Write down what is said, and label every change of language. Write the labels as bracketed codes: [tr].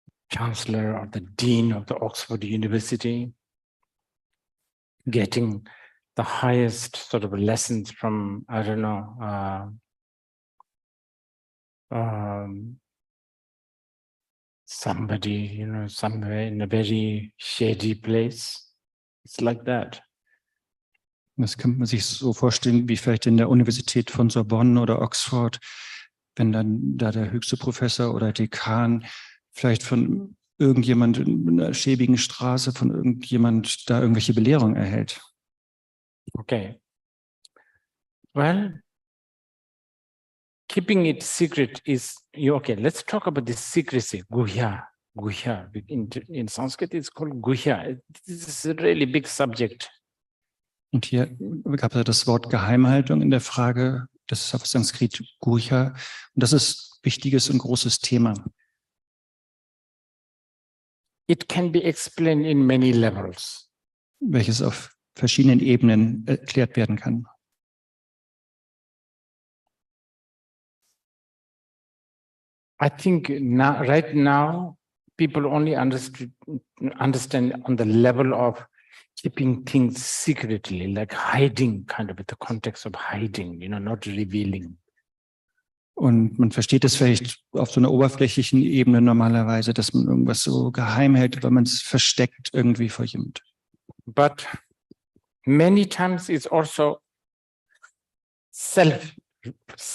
[en] chancellor or the dean of the Oxford University, getting the highest sort of lessons from, I don't know, somebody, somewhere in a very shady place. It's like that. [de] Das kann man sich so vorstellen, wie vielleicht in der Universität von Sorbonne oder Oxford, wenn dann da der höchste Professor oder Dekan vielleicht von irgendjemand in einer schäbigen Straße, von irgendjemand da irgendwelche Belehrungen erhält. Okay. [en] Well, keeping it secret is, okay, let's talk about this secrecy, guhya. Guhya. In Sanskrit, it's called guhya. This is a really big subject. [de] Und hier gab es das Wort Geheimhaltung in der Frage, das ist auf Sanskrit Guhya. Und das ist ein wichtiges und großes Thema. [en] It can be explained in many levels. [de] Welches auf verschiedenen Ebenen erklärt werden kann. [en] I think right now, people only understand on the level of keeping things secretly, like hiding, kind of in the context of hiding, not revealing. [de] Und man versteht es vielleicht auf so einer oberflächlichen Ebene normalerweise, dass man irgendwas so geheim hält, weil man es versteckt irgendwie vor jemand. [en] But many times it's also self-hidden.